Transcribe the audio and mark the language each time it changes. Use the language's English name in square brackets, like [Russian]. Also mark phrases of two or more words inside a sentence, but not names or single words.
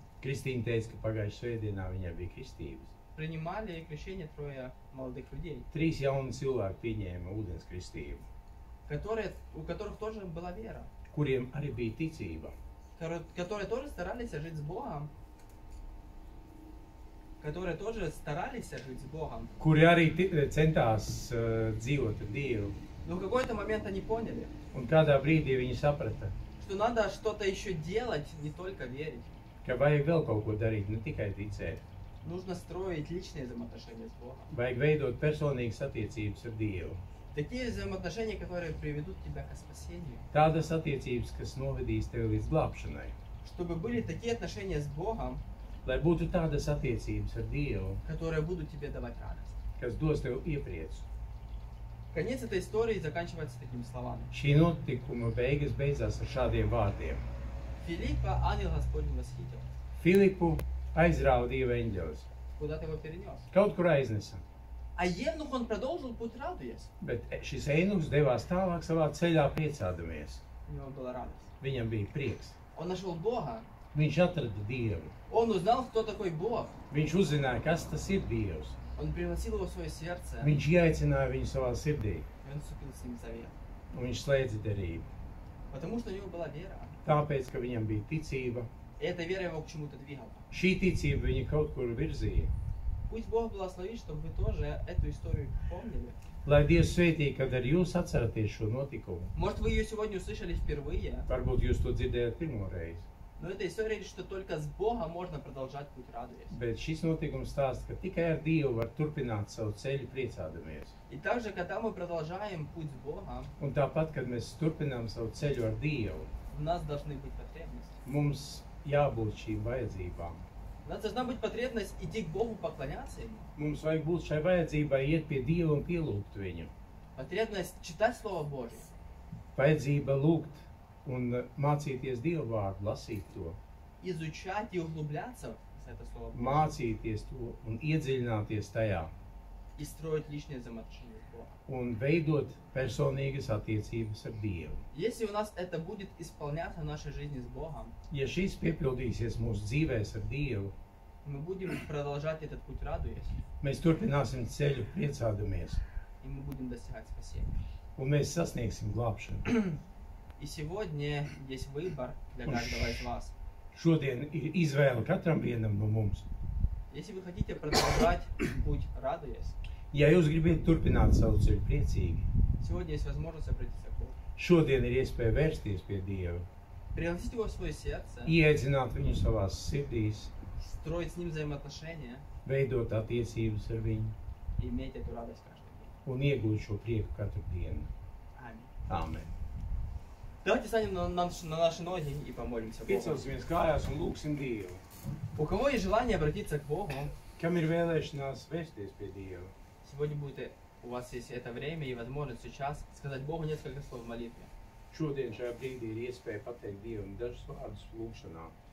[Latvian] Kristīna teica, ka pagājušajā svētdienā viņai bija kristības. [Russian] Принимали крещение 3 молодых людей, [Latvian] 3 jauni cilvēki pieņēma ūdens kristību, [Russian] у которых тоже была вера, [Latvian] kuriem arī bija ticība, [Russian] которые тоже старались жить с Богом, [Latvian] kuri arī centās dzīvot ar Dievu. [Russian] Но в какой-то момент они поняли, [Latvian] Un kādā brīdī viņi saprata, [Russian] что надо что-то еще делать, не только верить. [Latvian] ka vajag vēl kaut ko darīt, ne tikai ticēt. [Russian] Нужно строить личные взаимоотношения с Богом. [Latvian] Vajag veidot personīgas attiecības ar Dievu. [Russian] Такие взаимоотношения, которые приведут тебя к спасению. [Latvian] Tādas attiecības, kas novedīs tevi līdz glābšanai. [Russian] Чтобы были такие отношения с Богом, [Latvian] Lai būtu tādas attiecības ar Dievu, [Russian] которые будут тебе давать радость. [Latvian] kas dos tev iepriecu. [Russian] Конец этой истории заканчивается такими словами. [Latvian] Šī notikuma beidzās ar šādiem vārdiem. [Russian] Филиппа ангел Господень восхитил. [Latvian] Filipu aizrāva Dieva eņģelis. [Russian] Куда-то его перенес. [Latvian] Kaut kur aiznesa. [Russian] А Евнух, он продолжил путь, радуясь. [Latvian] Bet šis einuks devās tālāk savā ceļā priecādamies. [Russian] У него была радость. [Latvian] Viņam bija prieks. [Russian] Он нашел Бога. [Latvian] Viņš atrada Dievu. [Russian] Он узнал, кто такой Бог. [Latvian] Viņš uzzināja, kas tas ir Dievs. [Russian] Он пригласил его в свое сердце. [Latvian] Viņš ieaicināja viņu savā sirdī. [Russian] И он вступил с ним в завет. [Latvian] Un viņš slēdza derību. [Russian] Потому что у него была вера. [Latvian] Tāpēc, ka viņam bija ticība. [Russian] И эта вера его к чему-то двигала. [Latvian] Šī ticība viņu kaut kur virzīja. [Russian] Пусть Бог благословит, чтобы вы тоже эту историю помнили. [Latvian] Lai Dievs svētī, kad arī jūs atceraties šo notikumu. [Russian] Может, вы ее сегодня услышали впервые, [Latvian] Varbūt jūs to dzirdējat pirmo reizi. [Russian] но эта история говорит, что только с Богом можно продолжать путь, радуясь. [Latvian] Bet šis notikums stāsta, ka tikai ar Dievu var turpināt savu ceļu priecādamies. [Russian] И также, когда мы продолжаем путь с Богом, [Latvian] Un tāpat, kad mēs turpinām savu ceļu ar Dievu, [Russian] у нас должны быть потребности. [Latvian] mums jābūt šīm vajadzībām. [Russian] У нас должна быть потребность идти к Богу, поклоняться Ему. [Latvian] Mums vajag būt šai vajadzībai, iet pie Dieva un pielūgt viņu. [Russian] Потребность читать Слово Божье. [Latvian] Vajadzība lūgt un mācīties Dievu vārdu, lasīt to, [Russian] Изучать и углубляться в это Слово Божье. [Latvian] mācīties to un iedziļināties tajā [Russian] И строить личные взаимоотношения с Богом. [Latvian] un veidot personīgas attiecības ar Dievu. [Russian] Если у нас это будет исполняться в нашей жизни с Богом, [Latvian] Ja šis piepildīsies mūsu dzīvēs ar Dievu, [Russian] мы будем продолжать этот путь, радуясь, [Latvian] mēs turpināsim ceļu priecādamies [Russian] и мы будем достигать спасения. [Latvian] un mēs sasniegsim glābšanu. [Russian] И сегодня есть выбор для каждого из вас. [Latvian] Šodien ir izvēle katram vienam no mums. [Russian] Если вы хотите продолжать путь, радуясь, [Latvian] Ja jūs gribat turpināt savu ceļu priecīgi, [Russian] сегодня есть возможность обратиться к Богу. [Latvian] šodien ir iespēja vērsties pie Dieva, [Russian] Пригласить Его в свое сердце, [Latvian] ieaicināt viņu savās sirdīs, [Russian] строить с Ним взаимоотношения [Latvian] veidot attiecības ar viņu [Russian] и иметь эту радость каждый день. [Latvian] un iegūt šo prieku katru dienu. [Russian] Аминь. [Latvian] Āmen. [Russian] Давайте станем на наши ноги и помолимся Богу. [Latvian] Piecelsimies kājās un lūgsim Dievu. [Russian] У кого есть желание обратиться к Богу, [Latvian] Kam ir vēlēšanās vērsties pie Dieva? [Russian] сегодня будет у вас есть это время и возможность сейчас сказать Богу несколько слов в молитве. [Latvian] Šodien šajā brīdī ir iespēja pateikt Dievam dažus vārdus lūgšanā.